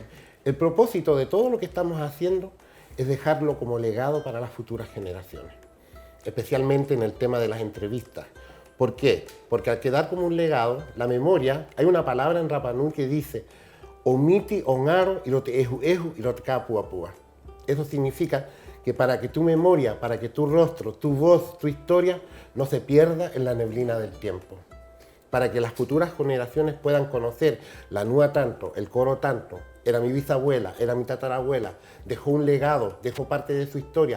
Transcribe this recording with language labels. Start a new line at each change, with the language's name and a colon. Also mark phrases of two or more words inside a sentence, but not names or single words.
Spanish: El propósito de todo lo que estamos haciendo es dejarlo como legado para las futuras generaciones, especialmente en el tema de las entrevistas. ¿Por qué? Porque al quedar como un legado, la memoria, hay una palabra en Rapa Nui que dice
Rapanui: omiti onaro y lo te eju y lo te kapua pua.
Spanish: Eso significa que para que tu memoria, para que tu rostro, tu voz, tu historia no se pierda en la neblina del tiempo. Para que las futuras generaciones puedan conocer la NUA tanto, el coro tanto, era mi bisabuela, era mi tatarabuela, dejó un legado, dejó parte de su historia.